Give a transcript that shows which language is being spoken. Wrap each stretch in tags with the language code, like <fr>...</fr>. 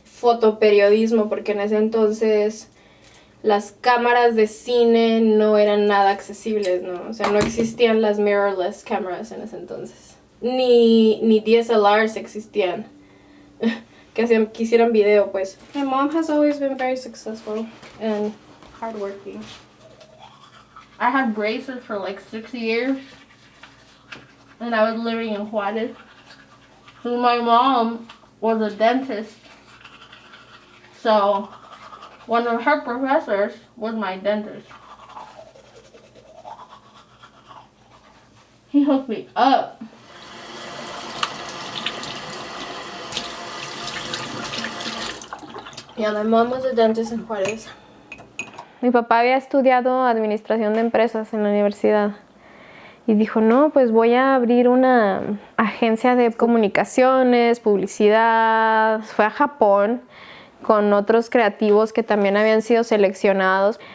<es>Fotoperiodismo, porque en ese entonces las cámaras de cine no eran nada accesibles, ¿no? O sea, no existían las</es> <en>mirrorless cameras</en> <es>en ese entonces. Ni DSLRs existían que hicieran video, pues.</es> <en>My mom has always been very successful and hardworking. I had braces for like 6 years and I was living in Juárez. So my mom was a dentist. So one of her professors was my dentist. He hooked me up. Yeah, my mom was a dentist in Juárez.</en> <es>Mi papá había estudiado administración de empresas en la universidad. Y dijo, no, pues voy a abrir una agencia de comunicaciones, publicidad. Fue a Japón con otros creativos que también habían sido seleccionados.</es>